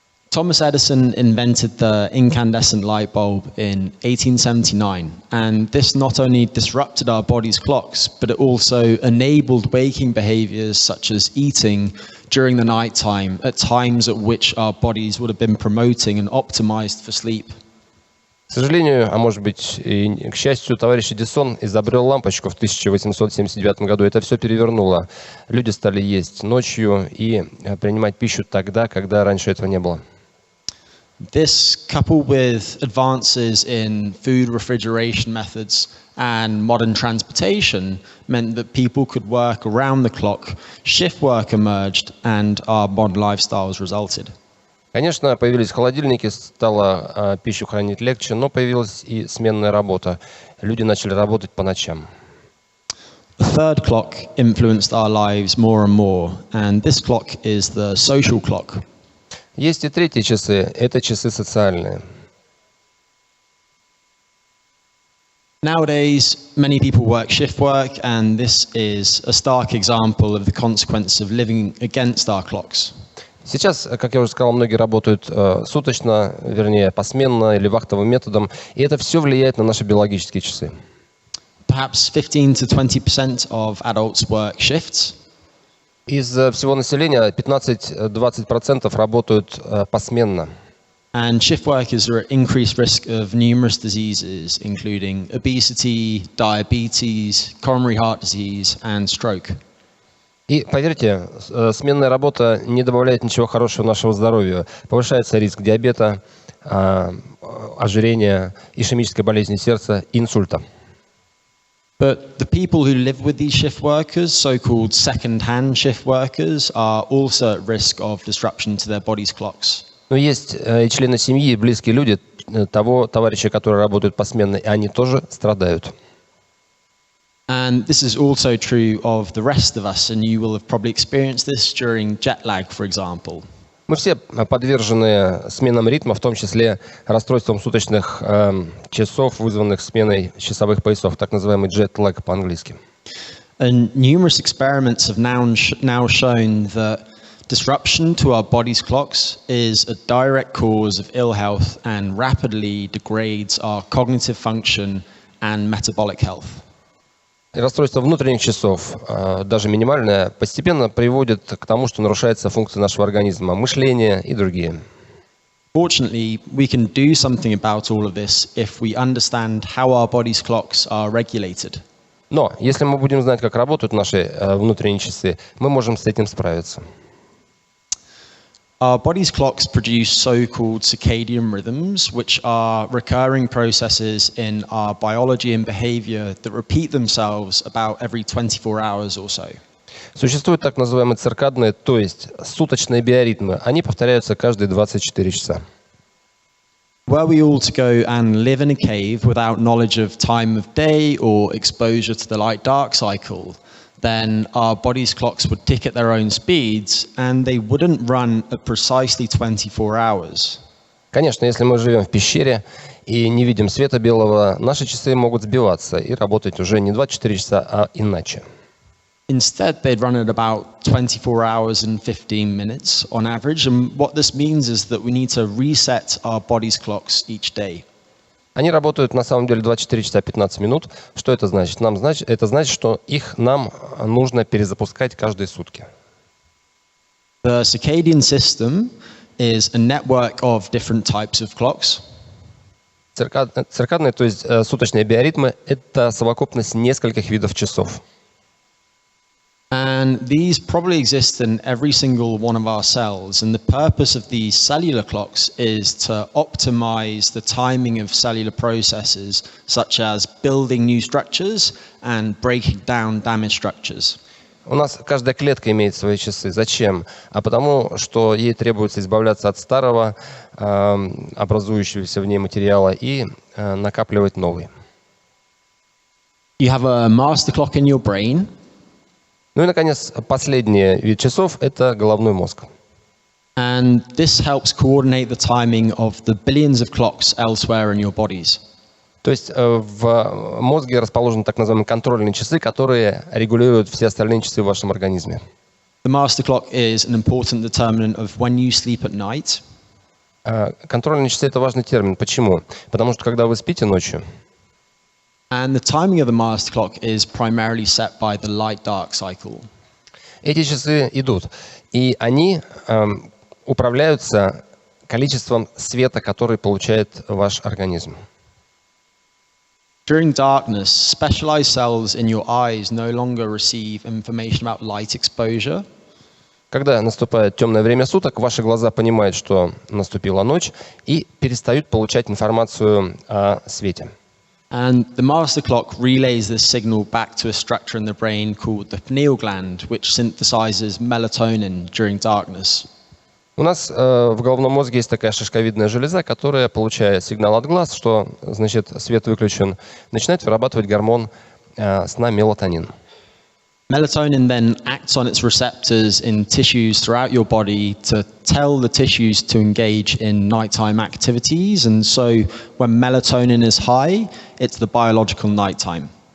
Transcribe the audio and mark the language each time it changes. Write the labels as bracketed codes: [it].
[en] Thomas Edison invented the incandescent light bulb in 1879, and this not only disrupted our body's clocks, but it also enabled waking behaviors such as eating during the night time, at times at which our bodies would have been promoting and optimized for sleep. [ru] К сожалению, а может быть и к счастью, товарищ Эдисон изобрел лампочку в 1879 году. Это все перевернуло. Люди стали есть ночью и принимать пищу тогда, когда раньше этого не было. [en] This, coupled with advances in food refrigeration methods and modern transportation, meant that people could work around the clock, shift work emerged, and our modern lifestyles resulted. [ru] Конечно, появились холодильники, стало пищу хранить легче, но появилась и сменная работа. Люди начали работать по ночам. [en] The third clock influenced our lives more and more, and this clock is the social clock. [ru] Есть и третьи часы, это часы социальные. [en] Nowadays, many people work shift work, and this is a stark example of the consequence of living against our clocks. [ru] Сейчас, как я уже сказал, многие работают суточно, вернее, посменно или вахтовым методом, и это все влияет на наши биологические часы. [en] Perhaps 15 to 20% of adults work shifts. [ru] Из всего населения 15-20% работают посменно. [en] And shift workers are at increased risk of numerous diseases, including obesity, diabetes, coronary heart disease, and stroke. [ru] И поверьте, сменная работа не добавляет ничего хорошего нашему здоровью. Повышается риск диабета, ожирения, ишемической болезни сердца и инсульта. [en] But the people who live with these shift workers, so-called second-hand shift workers, are also at risk of disruption to their body's clocks. [ru] Но есть и члены семьи, и близкие люди того товарища, которые работают посменно, и они тоже страдают. [en] And this is also true of the rest of us, and you will have probably experienced this during jet lag, for example. [ru] Мы все подвержены сменам ритма, в том числе расстройствам суточных часов, вызванных сменой часовых поясов, так называемый jet lag по-английски. [en] And numerous experiments have now shown that disruption to our body's clocks is a direct cause of ill health and rapidly degrades our cognitive function and metabolic health. [ru] Расстройство внутренних часов, даже минимальное, постепенно приводит к тому, что нарушается функция нашего организма, мышление и другие. [en] Fortunately, we can do something about all of this if we understand how our body's clocks are regulated. [ru] Но если мы будем знать, как работают наши внутренние часы, мы можем с этим справиться. [en] Our body's clocks produce so-called circadian rhythms, which are recurring processes in our biology and behavior that repeat themselves about every 24 hours or so. [ru] Существуют так называемые циркадные, то есть суточные биоритмы. Они повторяются каждые 24 часа. [en] Were we all to go and live in a cave without knowledge of time of day or exposure to the light-dark cycle, then our body's clocks would tick at their own speeds, and they wouldn't run at precisely 24 hours. [ru] Конечно, если мы живем в пещере и не видим света белого, наши часы могут сбиваться и работать уже не 24 часа, а иначе. [en] Instead, they'd run at about 24 hours and 15 minutes on average, and what this means is that we need to reset our body's clocks each day. [ru] Они работают на самом деле 24 часа 15 минут. Что это значит? Это значит, что нам нужно перезапускать каждые сутки. [en] The circadian system is a network of different types of clocks. [ru] Циркадные, то есть суточные биоритмы, это совокупность нескольких видов часов. [en] And these probably exist in every single one of our cells. And the purpose of these cellular clocks is to optimize the timing of cellular processes, such as building new structures and breaking down damaged structures. [ru] У нас каждая клетка имеет свои часы. Зачем? А потому, что ей требуется избавляться от старого, образующегося в ней материала, и накапливать новый. [en] You have a master clock in your brain. [ru] Ну и, наконец, последний вид часов – это головной мозг. [en] And this helps coordinate the timing of the billions of clocks elsewhere in your bodies. [ru] То есть в мозге расположены так называемые контрольные часы, которые регулируют все остальные часы в вашем организме. [en] The master clock is an important determinant of when you sleep at night. [ru] Контрольные часы – это важный термин. Почему? Потому что когда вы спите ночью, [en] And the timing of the master clock is primarily set by the light-dark cycle. [ru] эти часы идут, и они управляются количеством света, который получает ваш организм. [en] During darkness, specialized cells in your eyes no longer receive information about light exposure. [ru] Когда наступает темное время суток, ваши глаза понимают, что наступила ночь, и перестают получать информацию о свете. [en] And the master clock relays this signal back to a structure in the brain called the pineal gland, which synthesizes melatonin during darkness. [ru] У нас в головном мозге есть такая шишковидная железа, которая, получая сигнал от глаз, что значит свет выключен, начинает вырабатывать гормон сна мелатонин. [en] Melatonin then acts on its receptors in tissues throughout your body to tell the tissues to engage in nighttime activities. And so when melatonin is high, it's the biological nighttime.